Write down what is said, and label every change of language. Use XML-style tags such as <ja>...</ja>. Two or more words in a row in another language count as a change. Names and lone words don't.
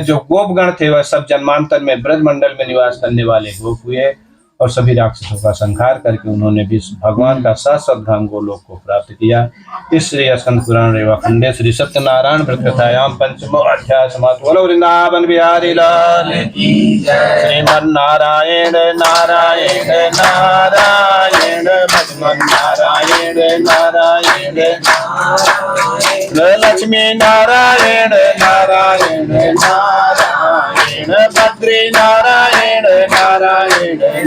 <hi>जो गोपगण थे वह सब जन्मांतर में ब्रजमंडल में निवास करने वाले गोप हुए और सभी राक्षसों का संहार करके उन्होंने भी भगवान का शाश्वत धाम गोलोक को प्राप्त किया।</hi> <sa>इस श्री स्कंद पुराण रेवा खंडे श्री सत्यनारायण व्रत कथायाम पंचमो अध्याय समाप्त।</sa> <hi>बोलो वृंदावन बिहारी लाल की जय। श्रीमन नारायण नारायण नारायण भगवान नारायण नारायण लक्ष्मी नारायण नारायण नारायण बद्री नारायण नारायण</hi>